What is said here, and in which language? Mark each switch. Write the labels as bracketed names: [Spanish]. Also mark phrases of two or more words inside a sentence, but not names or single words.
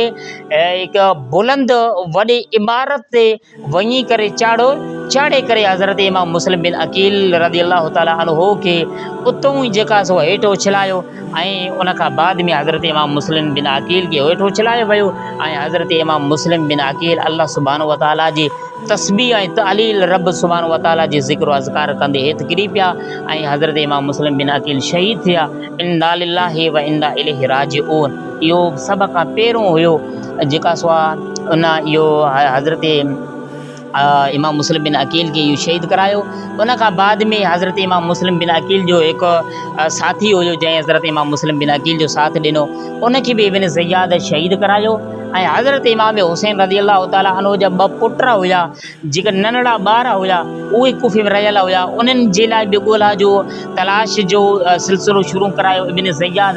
[Sindhi] हिकु बुलंद वॾी इमारत ते वञी करे चाढ़े करे हज़रत इमाम मुस्लिम बिन अकील [Arabic] رضي الله تعالى عنه [Sindhi] खे उतां ई जेका सो हेठि उछलायो ऐं उन खां बाद में हज़रत इमाम मुस्लिम बिन अकील खे हेठि उछलायो वियो ऐं हज़रत इमाम मुस्लिम बिन अकील अल्लाह [Arabic] سبحانه وتعالى [Sindhi] जी तस्बीह ऐं तालील रब [Arabic] سبحانه وتعالى [Sindhi] जी ज़िक्र अज़कार कंदे हेठि किरी पिया ऐं हज़रत इमाम मुस्लिम बिन अकील शहीद थिया। [Arabic] إنا لله وإنا إليه راجعون. [Sindhi] इहो सभ खां पहिरियों हुयो जेका सो आहे उन इहो हज़रत इमाम मुस्लिम बिन अकील खे इहो शहीद करायो। उन खां बाद में हज़रत इमाम मुस्लिम बिन अकील जो हिकु साथी हुयो जंहिं हज़रत इमाम मुस्लिम बिन अकील जो साथ ॾिनो, उनखे बि इब्न ज़ियाद शहीद करायो ऐं हज़रत इमाम हुसैन [Arabic] رضي الله تعالى عنه [Sindhi] जा 2 पुट हुया जेके नंढड़ा ॿार हुया, उहे कूफ़े में रहियल हुया, उन्हनि जे लाइ बि ॻोल्हा जो तलाश जो सिलसिलो शुरू करायो इब्न ज़ियाद।